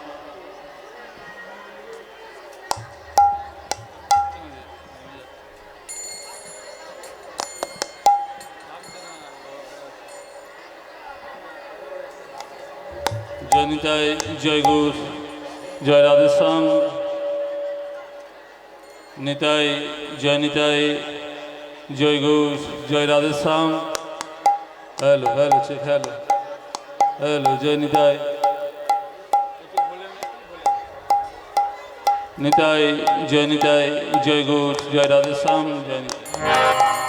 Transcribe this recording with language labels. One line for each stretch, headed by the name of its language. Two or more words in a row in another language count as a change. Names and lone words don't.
Hindi: जय निताई जय गुरु जय राधेश्याम। निताई जय गुरु जय राधेश्याम।
English: hello hello check hello hello
Hindi: जय निताई जय गुरु जय राधेश्याम। जय निताई।